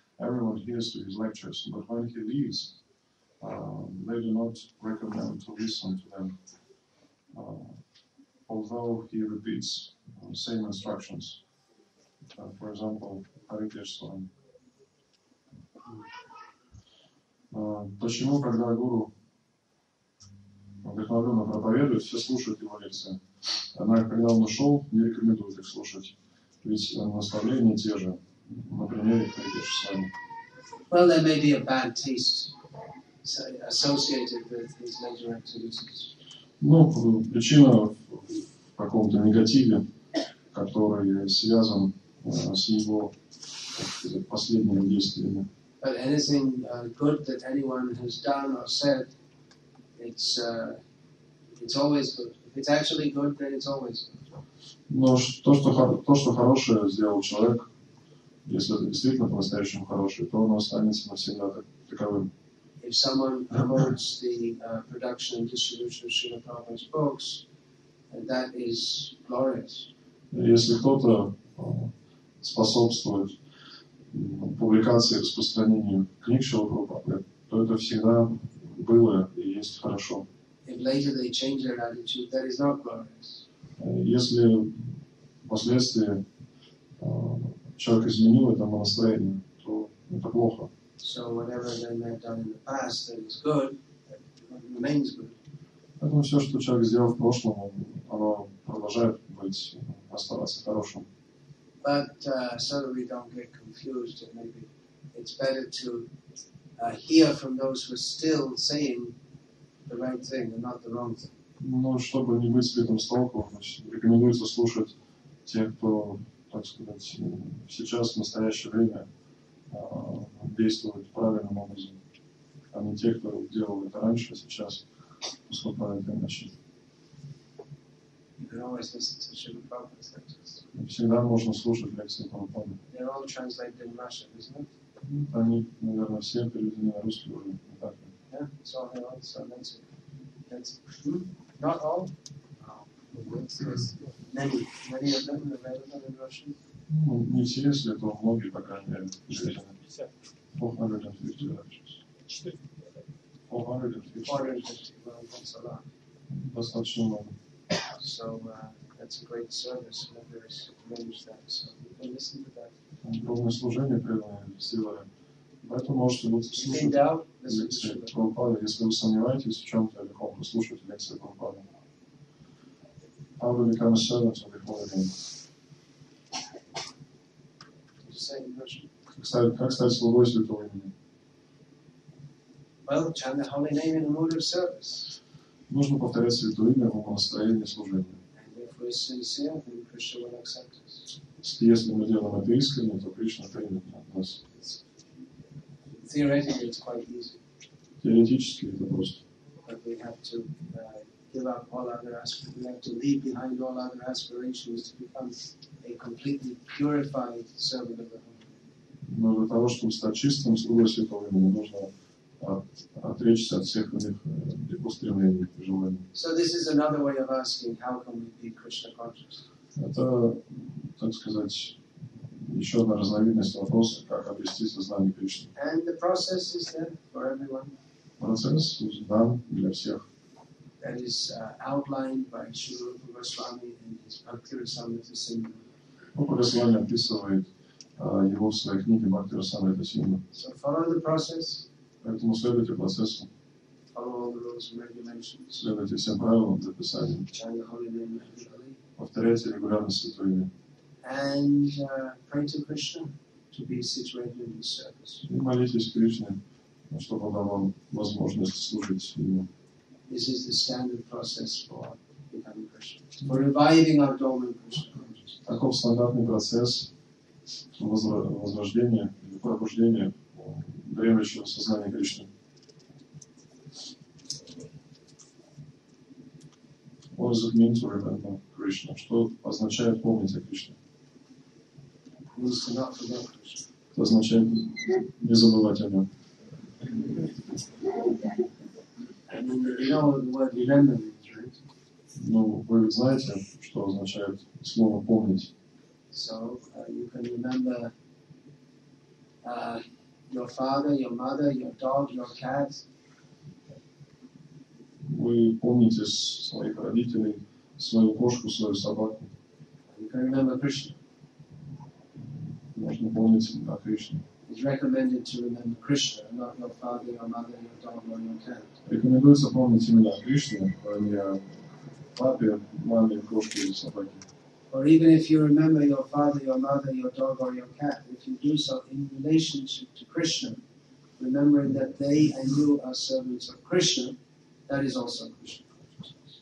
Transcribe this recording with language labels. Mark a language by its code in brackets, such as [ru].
[en] Everyone hears to his lectures, but when he leaves, they do not recommend to listen to them. Although he repeats same instructions. For example, Bhakti Викаши Свами. [ru] Почему, когда гуру вдохновенно проповедует, все слушают его лекции? Однако, когда он ушел, не рекомендуют их слушать. Ведь наставления те же. На примере Бхакти Викаши Свами. [en] Well, there may be a bad taste associated with his later activities. [ru] Ну, причина в каком-то негативе, который связан с его, так сказать, последними действиями. [en] But anything good that anyone has done or said, it's always good. If it's actually good, then it's always good. [ru] Но то, что хорошее сделал человек, если это действительно по-настоящему хорошее, то оно останется навсегда таковым. [en] If someone promotes the production and distribution of Srila Prabhupada's books, that is glorious. [ru] Если кто-то способствует публикации и распространению книг Шрилы Прабхупады, то это всегда было и есть хорошо. [en] If later they change their attitude, that is not glorious. [ru] Если впоследствии человек изменил это настроение, то это плохо. [en] So whatever they may have done in the past that is good, that remains good. [ru] Поэтому все, что человек сделал в прошлом, оно продолжает оставаться хорошим. [en] But so that we don't get confused, and maybe it's better to hear from those who are still saying the right thing and not the wrong thing. [ru] Но чтобы не быть сбитым с толку, рекомендуется слушать тех, кто, так сказать, сейчас, в настоящее время действует правильным образом, а не те, кто делал это раньше, а сейчас поступает иначе. [en] You can always listen to Srila Prabhupada's lectures. [ru] Всегда можно слушать лекции Прабхупады. [en] They're all translated in Russian, isn't it? [ru] Они, наверное, все переведены на русский уже, не так ли? [en] Yeah, it's all here. So that's not all. Many of them are available in Russian. [ru] Ну, не все, если то многие, по крайней мере, переведены. [en] 450 lectures. 450. Well, that's a lot. [ru] Достаточно много. [en] So that's a great service. Whoever has arranged that, so you can listen to that. [ru] Огромное служение преданные сделали. Поэтому можете [en] In [ru] слушать [en] doubt, listen to [ru] лекции [en] Srila. [ru] Прабхупады. Если вы сомневаетесь в чем-то или ком-то, слушайте лекции Прабхупады. [en] How to become a servant of the Holy Name. Did you say in Russian? [ru] Как стать слугой святого имени? [en] Well, chant the holy name in a mood of service. [ru] Нужно повторять святое имя в настроении служения. [en] And if we're sincere, then Krishna will accept us. [ru] Если мы делаем это искренне, то Кришна примет нас. [en] Theoretically, it's quite easy, [ru] Теоретически это просто. [en] but we have to give up all other aspirations. We have to leave behind all other aspirations to become a completely purified servant of the Holy Name. [ru] Но для того, чтобы стать чистым слугой святого имени, нужно отречься от всех иных устремлений и желаний. [en] So this is another way of asking, how can we be Krishna conscious? [ru] Это, так сказать, еще одна разновидность вопроса, как обрести сознание Кришны. [en] And the process is there for everyone. [ru] Процесс дан для всех. [en] That is outlined by Srila Bhakti Swami in his Bhakti Rasamrita Sindhu. [ru] Бхакти описывает его в своей книге Бхакти Раsamrita Sindhu. [en] So follow the process, [ru] Поэтому следуйте процессу, [en] follow all the rules and regulations, [ru] следуйте всем правилам записания, [en] chant the holy name regularly, [ru] повторяйте регулярно святое имя [en] and pray to Krishna to be situated in his service. [ru] и молитесь Кришне, чтобы он дал вам возможность служить ему. [en] This is the standard process for becoming Krishna, for reviving our dormant Krishna consciousness. [ru] Таков стандартный процесс возрождения или пробуждения дремлющего сознания Кришны. [en] What does it mean to remember Krishna? [ru] Что означает помнить о Кришне? [en] It means to not forget Krishna. [ru] Это означает не забывать о нем. [en] I mean, you know what the word remember means, right? [ru] Ну, вы ведь знаете, что означает слово «помнить». [en] So you can remember your father, your mother, your dog, your cat. [ru] Вы помните своих родителей, свою кошку, свою собаку. [en] You can remember Krishna. [ru] Можно помнить о Кришне. [en] It's recommended to remember Krishna, not your father, your mother, your dog, or your cat. [ru] Рекомендуется помнить именно о Кришне, а не о папе, маме, кошке или собаке. [en] Or even if you remember your father, your mother, your dog, or your cat, if you do so in relationship to Krishna, remembering that they and you are servants of Krishna, that is also Krishna consciousness.